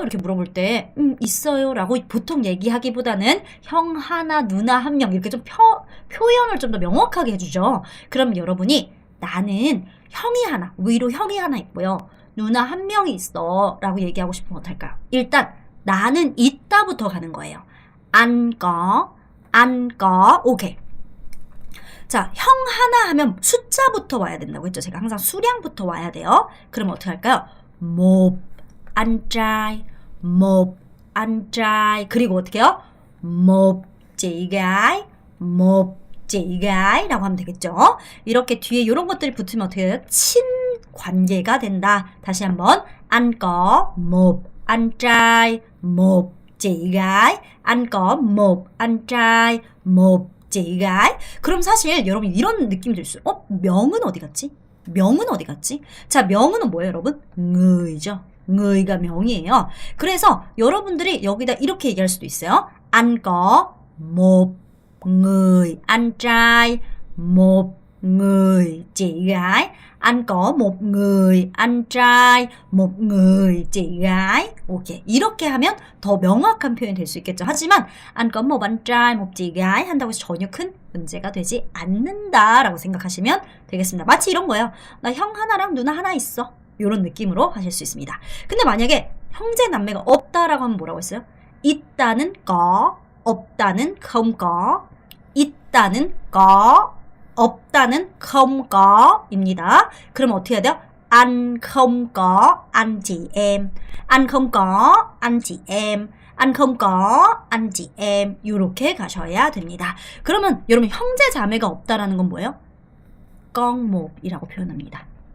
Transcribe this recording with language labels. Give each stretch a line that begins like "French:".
Korean: 이렇게 물어볼 때 있어요 라고 보통 얘기하기보다는 형 하나, 누나 한 명 이렇게 좀 표현을 좀 더 명확하게 해주죠. 그럼 여러분이 나는 형이 하나, 위로 형이 하나 있고요. 누나 한 명이 있어 라고 얘기하고 싶으면 어떨까요? 일단 나는 있다부터 가는 거예요. 안 거, 오케이. 자, 형 하나 하면 숫자부터 와야 된다고 했죠. 제가 항상 수량부터 와야 돼요. 그럼 어떻게 할까요?
Vietnamese: một anh trai, một anh trai.
Korean: 그리고 어떻게 해요?
Vietnamese: một chị gái, một chị gái
Korean: 라고 하면 되겠죠. 이렇게 뒤에 이런 것들이 붙으면 어떻게 해요? 친관계가 된다.
Vietnamese: 다시 한번 anh có một anh trai, một chị gái. anh có một anh trai, một chị gái.
Korean: 그럼 사실 여러분 이런 느낌이 들 수 있어요. 명은 어디 갔지? 명은 어디 갔지? 자, 명은 뭐예요, 여러분? ngườ이죠. ngườ이가 명이에요. 그래서 여러분들이 여기다 이렇게 얘기할 수도 있어요.
Vietnamese: anh có một người anh trai, một người chị gái. anh có một người anh trai, một người chị gái.
Korean: 오케이. 이렇게 하면 더 명확한 표현이 될 수 있겠죠. 하지만
Vietnamese: anh có một anh trai, một chị gái
Korean: 한다고 해서 전혀 큰 문제가 되지 않는다라고 생각하시면 되겠습니다. 마치 이런 거예요. 나 형 하나랑 누나 하나 있어. 이런 느낌으로 하실 수 있습니다. 근데 만약에 형제 남매가 없다라고 하면 뭐라고 했어요? 있다는 có, 없다는 không có. 있다는 có, 없다는 không có 입니다. 그럼 어떻게 해야 돼요?
Vietnamese: anh không có anh chị em. anh không có anh chị em. anh không có anh chị em.
Korean: 이렇게 가셔야 됩니다. 그러면 여러분 형제 자매가 없다라는 건 뭐예요?
Vietnamese: con một
Korean: 이라고 표현합니다.